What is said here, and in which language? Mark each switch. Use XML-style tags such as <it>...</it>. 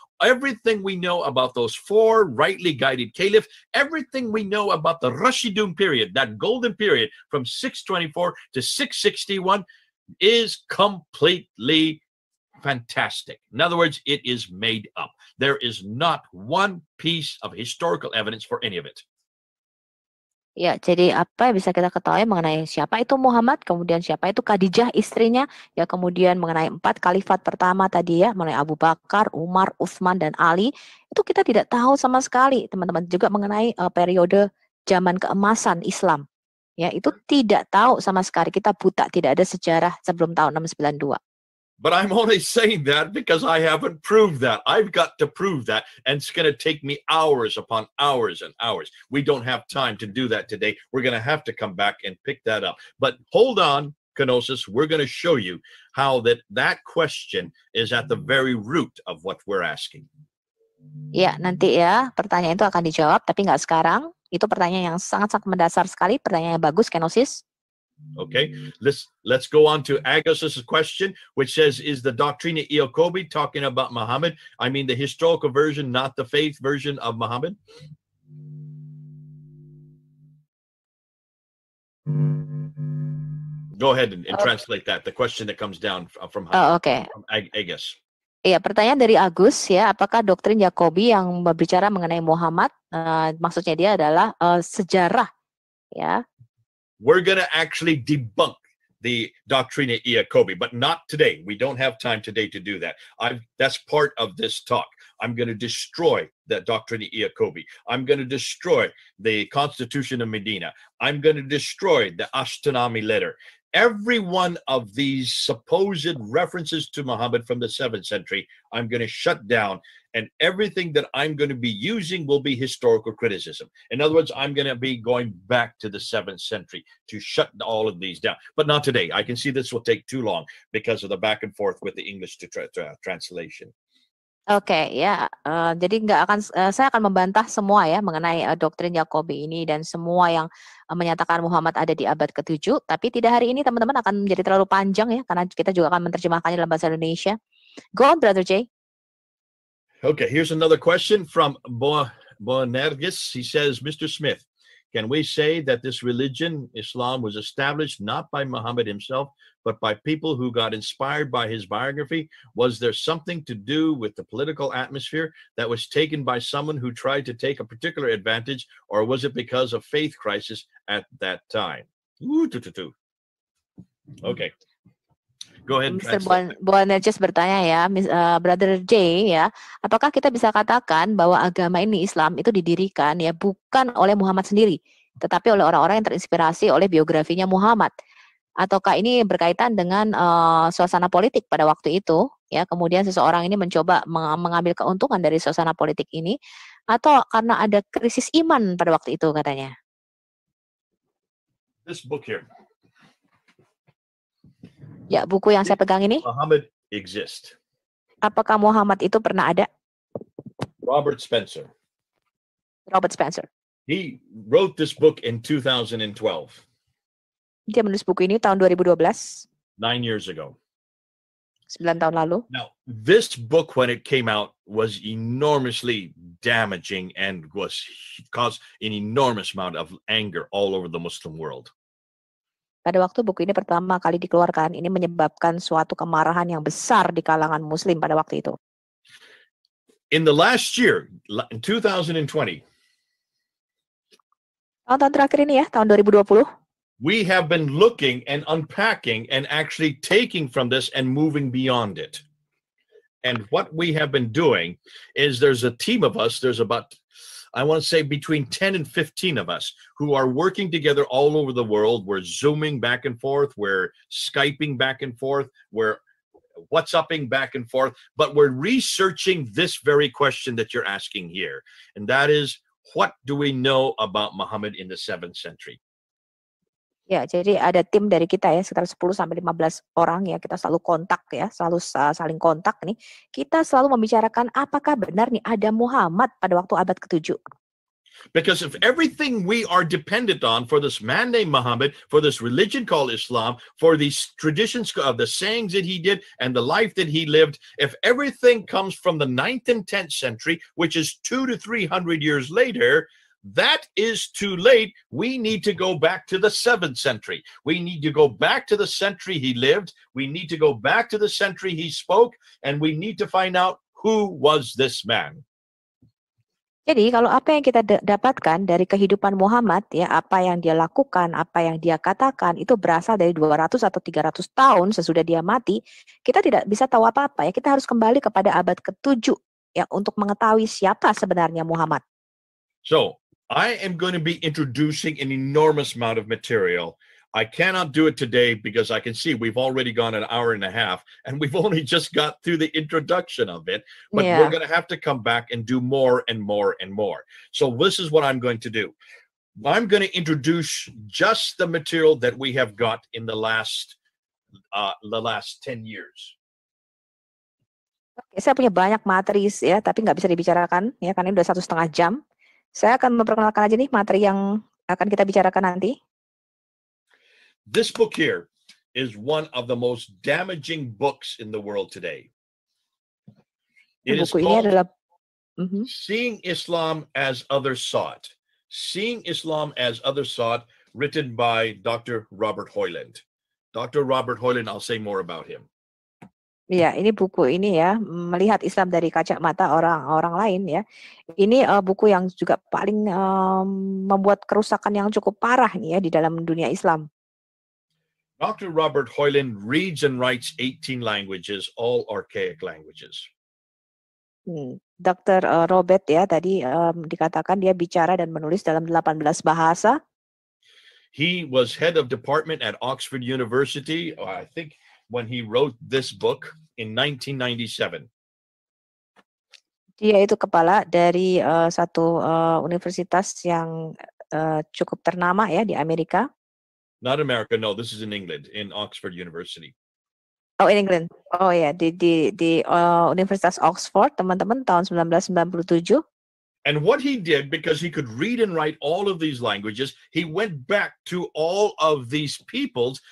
<en>Everything we know about those 4 rightly guided caliphs, everything we know about the Rashidun period, that golden period from 624 to 661 is completely fantastic. In other words, it is made up. There is not one piece of historical evidence for any of it.</en> <id>Ya, jadi apa yang bisa kita ketahui mengenai siapa itu Muhammad, kemudian siapa itu Khadijah istrinya, ya kemudian mengenai 4 khalifat pertama tadi ya, mengenai Abu Bakar, Umar, Utsman dan Ali, itu kita tidak tahu sama sekali, teman-teman. Juga mengenai periode zaman keemasan Islam. Ya, itu tidak tahu sama sekali, kita buta, tidak ada sejarah sebelum tahun 692.</id> <en>But I'm only saying that because I haven't proved that. I've got to prove that, and it's going to take me hours upon hours and hours. We don't have time to do that today. We're going to have to come back and pick that up. But hold on, Kenosis. We're going to show you how that question is at the very root of what we're asking.</en> <id>Ya, nanti ya pertanyaan itu akan dijawab, tapi nggak sekarang. Itu pertanyaan yang sangat-sangat mendasar sekali, pertanyaan yang bagus, Kenosis.</id> <en>Okay, let's go on to Agos's question, which says, is the Doctrina Iacobi talking about Muhammad? I mean the historical version, not the faith version of Muhammad? Go ahead and translate that, the question that comes down from Agos.</en> <id>Iya, pertanyaan dari Agus ya, apakah doktrin Yakobi yang berbicara mengenai Muhammad, maksudnya dia adalah sejarah ya.</id> <en>We're going to actually debunk the Doctrina Iacobi, but not today. We don't have time today to do that. That's part of this talk. I'm going to destroy the Doctrina Iacobi. I'm going to destroy the Constitution of Medina. I'm going to destroy the Ashkenazi letter. Every one of these supposed references to Muhammad from the 7th century, I'm going to shut down, and everything that I'm going to be using will be historical criticism. In other words, I'm going to be going back to the 7th century to shut all of these down. But not today. I can see this will take too long because of the back and forth with the English to translation.</en> <id>Oke, ya, jadi saya akan membantah semua ya mengenai doktrin Yakobi ini dan semua yang menyatakan Muhammad ada di abad ke-7. Tapi tidak hari ini, teman-teman, akan menjadi terlalu panjang ya, karena kita juga akan menerjemahkannya dalam bahasa Indonesia.</id> <en>Go on, Brother Jay. Okay, here's another question from Boanergis. He says, Mr. Smith, can we say that this religion, Islam, was established not by Muhammad himself, but by people who got inspired by his biography? Was there something to do with the political atmosphere that was taken by someone who tried to take a particular advantage, or was it because of faith crisis at that time? Okay. Go ahead.</en> <id>Mr. Boanerges bertanya ya, Brother J ya, apakah kita bisa katakan bahwa agama ini, Islam, itu didirikan ya bukan oleh Muhammad sendiri, tetapi oleh orang-orang yang terinspirasi oleh biografinya Muhammad? Ataukah ini berkaitan dengan suasana politik pada waktu itu ya, kemudian seseorang ini mencoba mengambil keuntungan dari suasana politik ini, atau karena ada krisis iman pada waktu itu katanya?</id> <en>This book here.</en> <id>Ya, buku yang saya pegang ini.</id> <en>Muhammad exist.</en> <id>Apakah Muhammad itu pernah ada?</id> <en>Robert Spencer.</en> <id>Robert Spencer.</id> <en>He wrote this book in 2012.</en> <id>Dia menulis buku ini tahun 2012.</id> <en>9 years ago.</en> <id>9 tahun lalu.</id> <en>Now, this book, when it came out, was enormously damaging and caused an enormous amount of anger all over the Muslim world.</en> <id>Pada waktu buku ini pertama kali dikeluarkan, ini menyebabkan suatu kemarahan yang besar di kalangan Muslim pada waktu itu.</id> <en>In the last year, in 2020,</en> <id>tahun terakhir ini ya, tahun 2020,</id> <en>we have been looking and unpacking and actually taking from this and moving beyond it. And what we have been doing is there's a team of us, there's about, I want to say between 10 and 15 of us who are working together all over the world. We're Zooming back and forth, we're Skyping back and forth, we're WhatsApping back and forth, but we're researching this very question that you're asking here. And that is, what do we know about Muhammad in the 7th century?</en> <id>Ya, jadi ada tim dari kita ya, sekitar 10 sampai 15 orang ya, kita selalu kontak ya, selalu saling kontak nih. Kita selalu membicarakan apakah benar nih ada Muhammad pada waktu abad ke-7.</id> <en>Because if everything we are dependent on for this man named Muhammad, for this religion called Islam, for these traditions of the sayings that he did and the life that he lived, if everything comes from the 9th and 10th century, which is 200 to 300 years later, that is too late. We need to go back to the 7th century. We need to go back to the century he lived. We need to go back to the century he spoke, and we need to find out who was this man.</en> <id>Jadi kalau apa yang kita dapatkan dari kehidupan Muhammad ya, apa yang dia lakukan, apa yang dia katakan itu berasal dari 200 atau 300 tahun sesudah dia mati, kita tidak bisa tahu apa-apa ya. Kita harus kembali kepada abad ke-7 ya untuk mengetahui siapa sebenarnya Muhammad.</id> <en>So, I am going to be introducing an enormous amount of material. I cannot do it today because I can see we've already gone an hour and a half and we've only just got through the introduction of it, but we're going to have to come back and do more and more and more. So this is what I'm going to do. I'm going to introduce just the material that we have got in the last 10 years.</en> <id>Oke, saya punya banyak materi ya, tapi nggak bisa dibicarakan ya, karena ini udah 1,5 jam. Saya akan memperkenalkan aja nih materi yang akan kita bicarakan nanti.</id> <en>This book here is one of the most damaging books in the world today. It is</en> <id>Buku ini</id> <en>called</en> <id>adalah</id> <en>Seeing Islam as Others Saw It. Seeing Islam as Others Saw It, written by Dr. Robert Hoyland. Dr. Robert Hoyland, I'll say more about him.</en> <id>Ya, ini buku ini ya, melihat Islam dari kacamata orang-orang lain ya. Ini buku yang juga paling membuat kerusakan yang cukup parah nih ya di dalam dunia Islam.</id> <en>Dr. Robert Hoyland reads and writes 18 languages, all archaic languages.</en> <id>Dr. Robert ya tadi dikatakan dia bicara dan menulis dalam 18 bahasa.</id> <en>He was head of department at Oxford University, I think, when he wrote this book in 1997.</en> <id>Dia itu kepala dari satu universitas yang cukup ternama ya di Amerika.</id> <en>Not America, no, this is in England, in Oxford University. Oh, in England.</en> <id>Oh ya, di Universitas Oxford, teman-teman, tahun 1997.</id> <en>And what he did, because he could read and write all of these languages, he went back to all of these peoples.</en>